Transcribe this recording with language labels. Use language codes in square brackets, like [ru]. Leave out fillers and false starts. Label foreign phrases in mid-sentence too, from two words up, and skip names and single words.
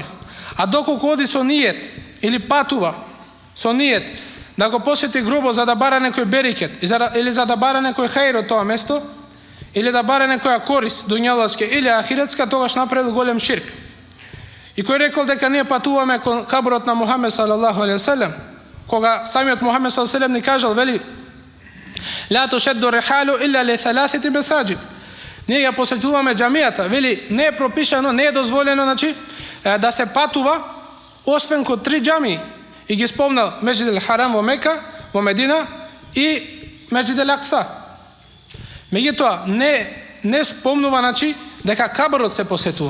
[mk] А доколку оди со ниет или патува со ниет да го посети гробот за да бара некој берекет или за да бара некој хаир од тоа место, или да бара некоја корис дуњалачка или ахиретска, тогаш направил голем ширк. И кој рекол дека ние патуваме кон каброт на Мухамед [ar] صلى الله عليه وسلم, [mk] кога самиот Мухамед [ar] صلى الله عليه وسلم [mk] ни кажал, вели [ar] لا تشد الرحال إلا لثلاثة مساجد. [mk] Ние ја посетуваме џамијата, вели не е пропишано, не е дозволено, значи да се патува освен кон 3 џамии. И ги спомнал Месџид ел Харам во Мека, во Медина и Месџид ел Акса. Меѓутоа не спомнува, значи дека кабарот се посетува.